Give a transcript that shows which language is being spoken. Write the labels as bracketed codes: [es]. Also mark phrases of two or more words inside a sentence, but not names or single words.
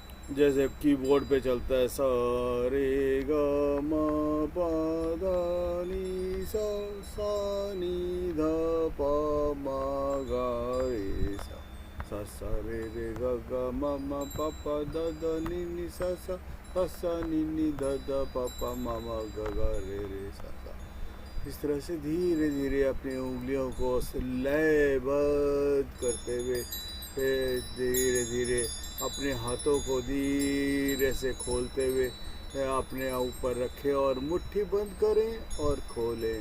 [hi] जैसे कीबोर्ड पे चलता है सा रे ग म प ध नि सा सा नि ध प म ग रे सा सा सा रे रे ग ग म म प प द द नि सा सा सा सा नि ध ध प प म म ग ग रे रे सा सा। इस तरह से धीरे धीरे अपनी उंगलियों को लयबद्ध करते हुए धीरे धीरे अपने हाथों को धीरे से खोलते हुए अपने ऊपर रखें और मुट्ठी बंद करें और खोलें।